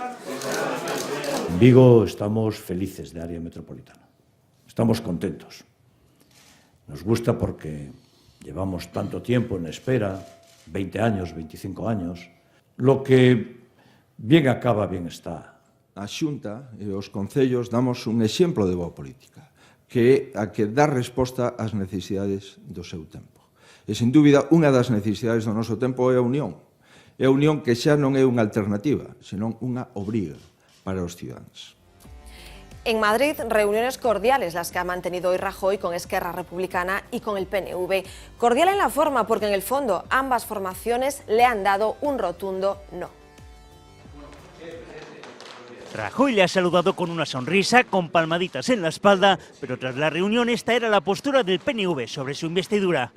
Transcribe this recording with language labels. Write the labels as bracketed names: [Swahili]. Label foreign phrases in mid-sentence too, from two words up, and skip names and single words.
[Spanish] En Vigo estamos felices de área metropolitana. Estamos contentos. Nos gusta porque llevamos tanto tiempo en espera, 20 años, 25 años. Lo que bien acaba, bien está. [Galician] A Xunta e os concellos damos un exemplo de boa política, que é a que dá resposta ás necesidades do seu tempo. E, sen dúbida, unha das necesidades do noso tempo é a unión. É a unión que xa non é unha alternativa, senón unha obriga para os cidadáns. [Spanish] En Madrid, reuniones cordiales las que ha mantenido hoy Rajoy con Esquerra Republicana y con el PNV. Cordial en la forma porque en el fondo ambas formaciones le han dado un rotundo no. Rajoy le ha saludado con una sonrisa, con palmaditas en la espalda, pero tras la reunión esta era la postura del PNV sobre su investidura.